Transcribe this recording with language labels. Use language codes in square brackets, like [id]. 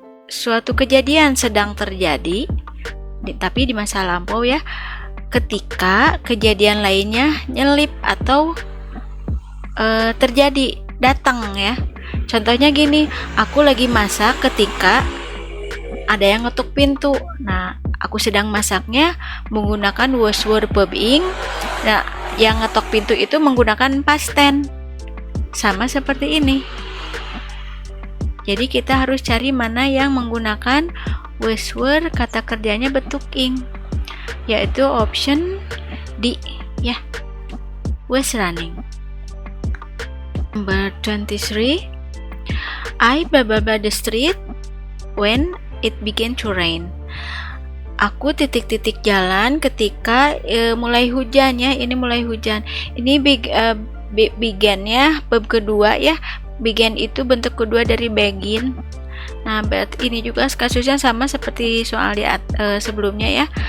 [id] suatu kejadian sedang terjadi tapi di masa lampau ya, ketika kejadian lainnya nyelip atau terjadi, datang ya. Contohnya gini, aku lagi masak ketika ada yang ngetuk pintu. Nah, aku sedang masaknya menggunakan was were being. Nah, yang ngetok pintu itu menggunakan past tense. Sama seperti ini. Jadi kita harus cari mana yang menggunakan was were, kata kerjanya bentuk ing, yaitu option D ya, was running. Number 23. [en] I blah blah blah the street when it began to rain. [id] Aku titik-titik jalan ketika mulai hujan ya. Ini mulai hujan. Ini began ya, bab kedua ya. Began itu bentuk kedua dari begin. Nah, berarti ini juga kasusnya sama seperti soal di sebelumnya ya.